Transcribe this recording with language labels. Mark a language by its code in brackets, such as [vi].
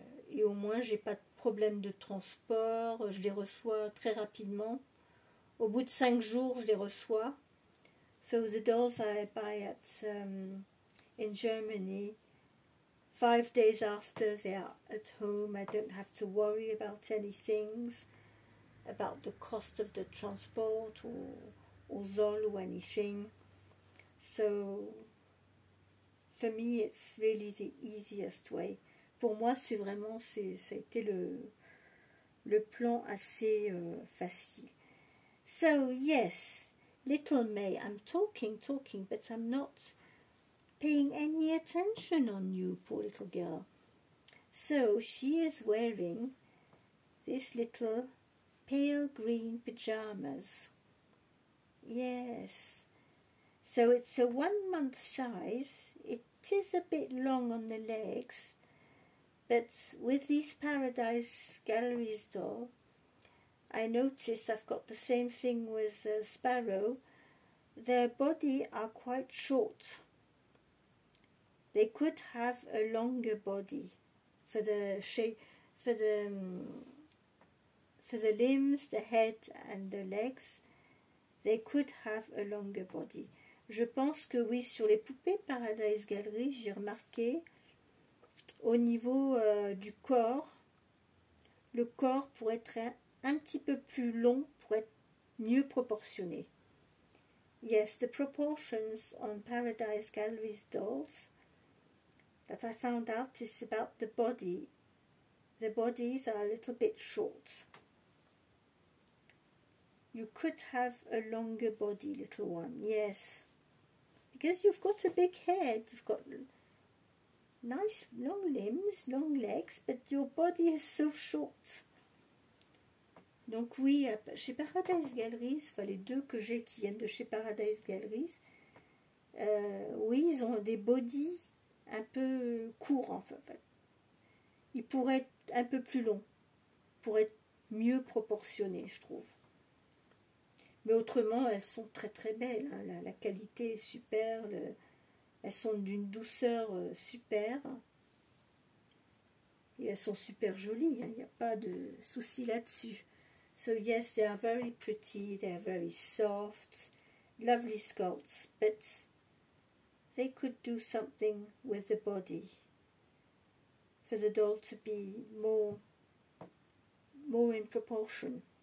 [fr] Et au moins j'ai pas de problème de transport, je les reçois très rapidement. Au bout de 5 jours, je les reçois. [en] So the dolls I buy in Germany, 5 days after they are at home, I don't have to worry about any things, about the cost of the transport or Zoll or anything. So for me, it's really the easiest way. [fr] Pour moi, c'est vraiment, ça a été le plan assez facile. [en] So yes, little May, I'm talking, but I'm not paying any attention on you, poor little girl. So she is wearing this little pale green pajamas. Yes. So it's a 1 month size. It is a bit long on the legs, but with these Paradise Galleries doll, I notice I've got the same thing with Sparrow. Their body are quite short. They could have a longer body for the shape, for the limbs, the head and the legs. They could have a longer body. [fr] Je pense que oui, sur les poupées Paradise Gallery, j'ai remarqué au niveau du corps, le corps pourrait être un petit peu plus long pour être mieux proportionné. [en] Yes, the proportions on Paradise Gallery's dolls that I found out is about the body. The bodies are a little bit short. You could have a longer body, little one, yes. Because you've got a big head, you've got nice long limbs, long legs, but your body is so short. [fr] Donc oui, chez Paradise Galleries, enfin les deux que j'ai qui viennent de chez Paradise Galleries, oui, ils ont des bodies un peu courts en fait. Ils pourraient être un peu plus longs, pour être mieux proportionnés, je trouve. Mais autrement, elles sont très très belles, hein. La qualité est super, elles sont d'une douceur super. Et elles sont super jolies, hein. Il n'y a pas de souci là-dessus. [en] So yes, they are very pretty, they are very soft, lovely sculpts, but they could do something with the body for the doll to be more in proportion.